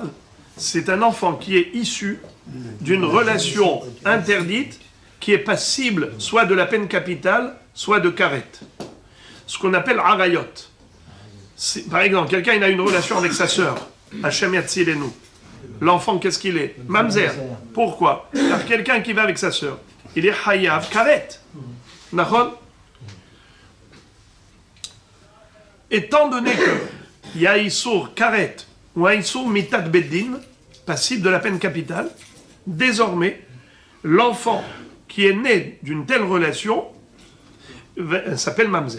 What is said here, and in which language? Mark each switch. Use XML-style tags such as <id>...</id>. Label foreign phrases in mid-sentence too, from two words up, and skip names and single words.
<fr>C'est un enfant qui est issu d'une relation interdite qui est passible soit de la peine capitale, soit de karet. Ce qu'on appelle arayot. Par exemple, quelqu'un il a une relation avec sa sœur,</fr> <he>השם יצילנו.</he> <fr>L'enfant, qu'est-ce qu'il est? Mamzer. Pourquoi? Car quelqu'un qui va avec sa sœur, il est</fr> <he>חייב כרת.</he> <fr>Nachon? Étant donné qu'il y a</fr> <he>איסור כרת,</he> <fr>ou un</fr> <he>איסור מיתת בית דין,</he> <fr>passible de la peine capitale, désormais, l'enfant qui est né d'une telle relation s'appelle Mamzer.</fr>